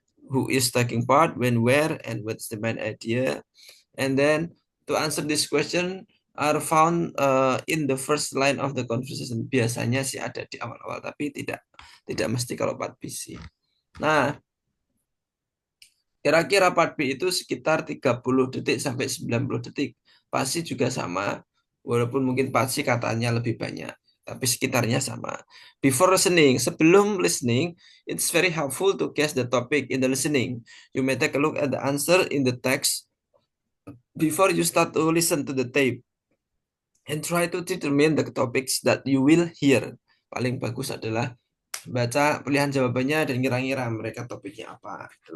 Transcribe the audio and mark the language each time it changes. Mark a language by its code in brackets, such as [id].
[en] Who is taking part, when, where, and what's the main idea. And then to answer this question are found in the first line of the conversation. [id] Biasanya sih ada di awal-awal, tapi tidak mesti kalau part B sih. Nah, kira-kira part B itu sekitar 30 detik sampai 90 detik. Pasti juga sama, walaupun mungkin pasti katanya lebih banyak, tapi sekitarnya sama. [en] Before listening, [id] sebelum listening, [en] it's very helpful to guess the topic in the listening. You may take a look at the answer in the text before you start to listen to the tape. And try to determine the topics that you will hear. [id] Paling bagus adalah baca pilihan jawabannya dan ngira-ngira mereka topiknya apa.